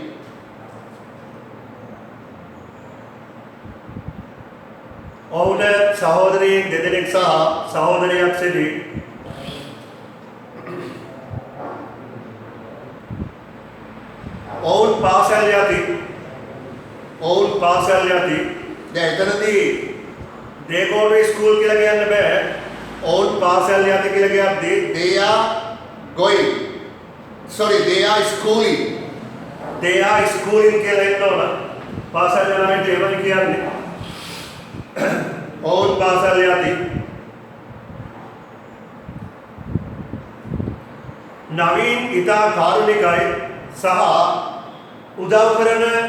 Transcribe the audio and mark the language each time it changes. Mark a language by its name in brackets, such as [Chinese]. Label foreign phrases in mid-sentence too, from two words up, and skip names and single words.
[Sinhala] ඔහුට සහෝදරයින් දෙදෙනෙක් සහ සහෝදරියක් සිටි. පාසල් යති. ඔවුන් පාසල් යති. දැන් එතනදී [English] they go to school [Sinhala] කියලා කියන්න බෑ. ඔවුන් පාසල් යති කියලා කියද්දී [English] they are going, sorry, they are schooling. they are schooling [Sinhala] කියලා එන්න ඕන. පාසල් යන අයට එහෙමයි කියන්නේ. ඔවුන් පාසල් යති. නවීන් ඉතා කාරුණිකයි සහ උදව් කරන